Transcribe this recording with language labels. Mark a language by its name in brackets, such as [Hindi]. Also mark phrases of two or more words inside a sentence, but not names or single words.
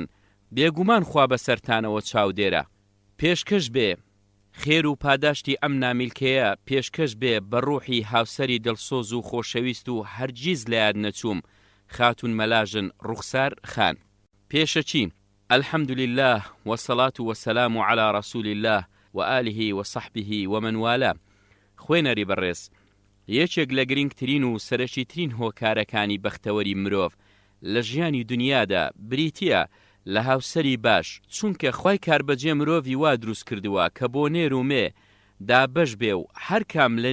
[Central Kurdish] بێگومان خوا بەسەرتانەوە چاودێرە. پێشکەش بێ خێر و پاداشتی ئەم نامیلکەیە پێشکەش بێ بە ڕوحی هاوسەری دڵسۆز و خۆشەویست و هەرگیز لە یاد نەچووم خاتون مەلاژن ڕوخسار خان. [Arabic] پێشەچی الحمد لله والصلاة والسلام على رسول الله وآله وصحبه ومن والاه. [Central Kurdish] خوێنەری بەڕێز، یەکێک لە گرنگترین و سەرەکیترین هۆکارەکانی بەختەوەری مرۆڤ لە ژیانی دنیادا بریتیە لە هاوسەری باش، چونکە خوای کاربەجێ مرۆڤی وا دروست کردووە کە بۆ نێر و مێ دابەش بێ و هەر کام